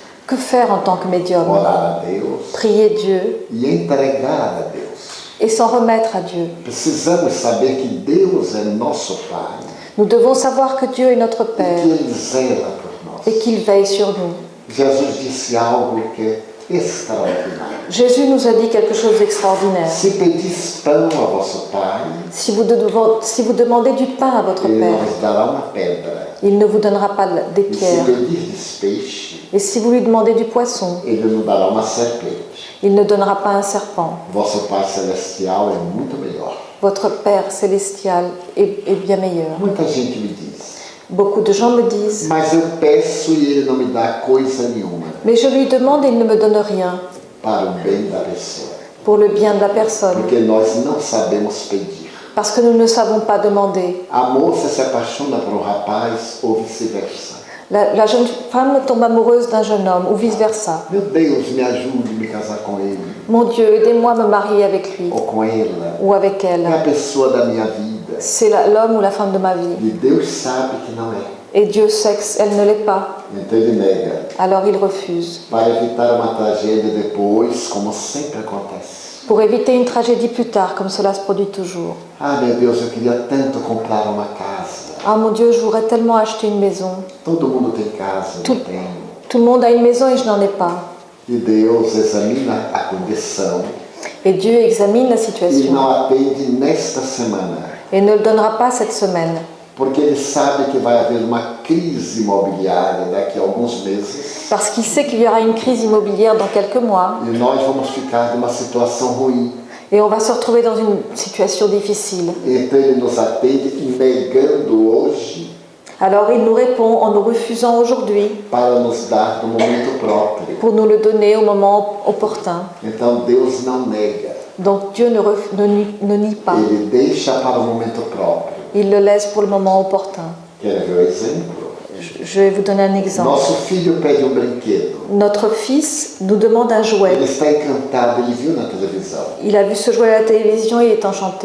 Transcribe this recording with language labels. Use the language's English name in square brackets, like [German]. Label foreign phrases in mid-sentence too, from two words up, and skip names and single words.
[French] Que faire en tant que médium? [Portuguese] Orar a Deus [French] Prier Dieu [Portuguese] e entregar a Deus. [French] et s'en remettre à Dieu. [Portuguese] Precisamos saber que Deus é nosso Pai [French] Nous devons savoir que Dieu est notre [Portuguese] e que [French] Père [Portuguese] Ele zela por nós. [French] et qu'il veille sur nous. [Portuguese] Jesus disse algo que é extraordinário. [French] Jésus nous a dit quelque chose d'extraordinaire. [Portuguese] Se pedis pão a vosso Pai, [French] Si vous demandez du pain à votre [Portuguese] Ele [French] Père, [Portuguese] vos dará uma pedra. [French] il ne vous donnera pas des [Portuguese] E se [French] pierres. [Portuguese] pedirdes peixe, [French] Et si vous lui demandez du poisson, [Portuguese] Ele nos dará uma serpente. [French] il ne donnera pas un serpent. [Portuguese] Vosso Pai Celestial é muito melhor. [French] Votre Père célestial est bien meilleur. [Portuguese] Muita gente me diz, [French] Beaucoup de gens me disent, [Portuguese] mas eu peço e Ele não me dá coisa nenhuma [French] mais je lui demande et il ne me donne rien [Portuguese] para o bem da pessoa. [French] pour le bien de la personne, [Portuguese] Porque nós não sabemos pedir. [French] parce que nous ne savons pas demander. [Portuguese] A moça se apaixona por um rapaz ou vice-versa. [French] La jeune femme tombe amoureuse d'un jeune homme ou vice-versa. [Portuguese] Meu Deus, me ajude a me casar com ele [French] Mon Dieu, aidez-moi à me marier avec lui [Portuguese] ou com ela. [French] ou avec [Portuguese] É a [French] elle. [Portuguese] pessoa da minha vida. [French] C'est l'homme ou la femme de ma vie. [Portuguese] E Deus sabe que não é. [French] Et Dieu sait qu'elle ne l'est pas. [Portuguese] Então ele nega. [French] Alors il refuse. [Portuguese] Para evitar uma tragédia depois, como sempre acontece. [French] Pour éviter une tragédie plus tard, comme cela se produit toujours. [Portuguese] Ah, meu Deus, eu queria tanto comprar uma casa. [French] Ah mon Dieu, je voudrais tellement acheter une maison. [Portuguese] Todo mundo tem casa, eu não tenho. [French] Tout le monde a une maison et je n'en ai pas. [Portuguese] E Deus examina a condição [French] Et Dieu examine la [Portuguese] e [French] situation [Portuguese] não atende nesta semana. [French] et ne le donnera pas cette semaine. [Portuguese] Porque ele sabe que vai haver uma crise imobiliária daqui a alguns meses [French] Parce qu'il sait qu'il y aura une crise immobilière dans quelques mois [Portuguese] e nós vamos ficar numa situação ruim. [French] et on va se retrouver dans une situation difficile. [Portuguese] Então ele nos atende negando hoje [French] Alors il nous répond en nous refusant aujourd'hui [Portuguese] para nos dar no momento próprio. [French] pour nous le donner au moment opportun. [Portuguese] Então Deus não nega, [French] Donc Dieu ne nie pas. [Portuguese] ele deixa para o momento próprio. [French] Il le laisse pour le moment opportun. [Portuguese] Quer ver o exemplo? [French] Je vais vous donner un exemple. [Portuguese] Nosso filho pede um brinquedo. [French] Notre fils nous demande un jouet. [Portuguese] Ele está encantado, ele viu na televisão. [French] Il a vu ce jouet à la télévision et il est enchanté.